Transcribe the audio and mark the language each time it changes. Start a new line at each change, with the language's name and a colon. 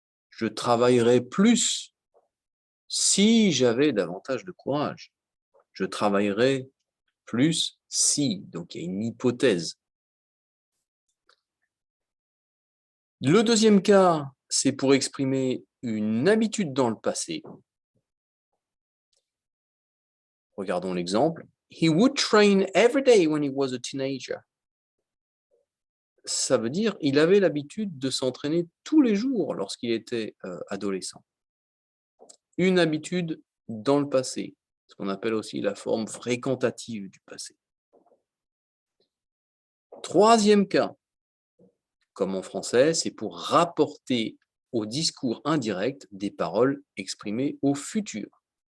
French: Je travaillerais plus si j'avais davantage de courage. Je travaillerais plus si. Donc il y a une hypothèse. Le deuxième cas, c'est pour exprimer une habitude dans le passé. Regardons l'exemple.
English: He would train every day when he was a teenager.
French: Ça veut dire il avait l'habitude de s'entraîner tous les jours lorsqu'il était adolescent. Une habitude dans le passé, ce qu'on appelle aussi la forme fréquentative du passé. Troisième cas, comme en français, c'est pour rapporter au discours indirect des paroles exprimées au futur.